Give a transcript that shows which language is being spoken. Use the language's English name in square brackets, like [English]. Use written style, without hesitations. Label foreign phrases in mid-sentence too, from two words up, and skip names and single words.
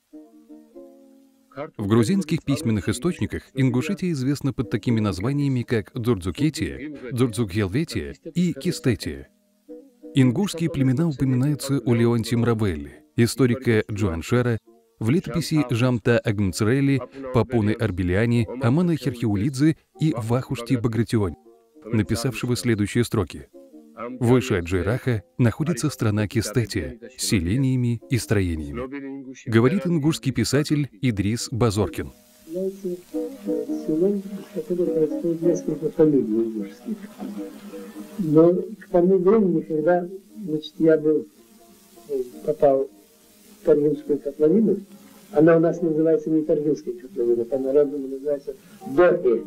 [Russian] В грузинских письменных источниках Ингушетия известна под такими названиями, как Дзурдзукетия, Дзурдзукхелветия и Кистетия. Ингушские племена упоминаются у Леонтия Мравелли, историка Джуаншера, в летописи Жамта Агмцрели, Папуны Арбеляни, Амана Херхиулидзе и Вахушти Багратиони, написавшего следующие строки. Выше Аджейраха находится страна Кистетия с селениями и строениями. Говорит ингушский писатель Идрис Базоркин. Но к тому времени, когда я попал в Таргинскую котловину, она у нас называется не Таргинская котловина, по-народному называется Дохе.